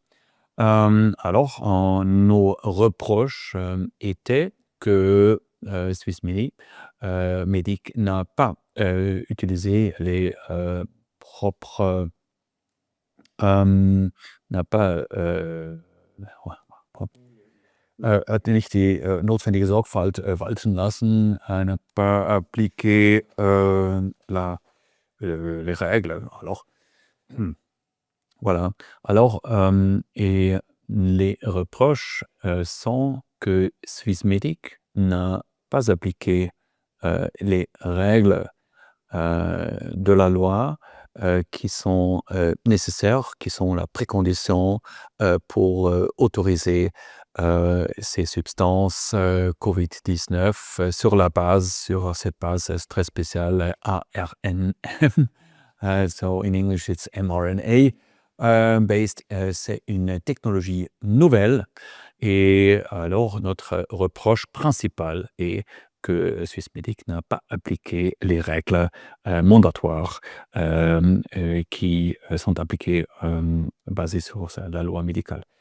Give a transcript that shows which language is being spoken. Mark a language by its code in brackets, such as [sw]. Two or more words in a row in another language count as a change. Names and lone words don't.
[fr] Alors, nos reproches étaient que Swissmedic n'a pas utilisé les propres... n'a pas... [de] hat nicht die notwendige Sorgfalt walten lassen, [fr] n'a pas appliqué les règles. Alors, voilà. Alors, et les reproches sont que Swissmedic n'a pas appliqué les règles de la loi qui sont nécessaires, qui sont la précondition pour autoriser ces substances COVID-19 sur cette base très spéciale ARN. [en] So in English it's mRNA based. [fr] C'est une technologie nouvelle, et alors notre reproche principal est que Swissmedic n'a pas appliqué les règles mandatoires qui sont appliquées basées sur la loi médicale.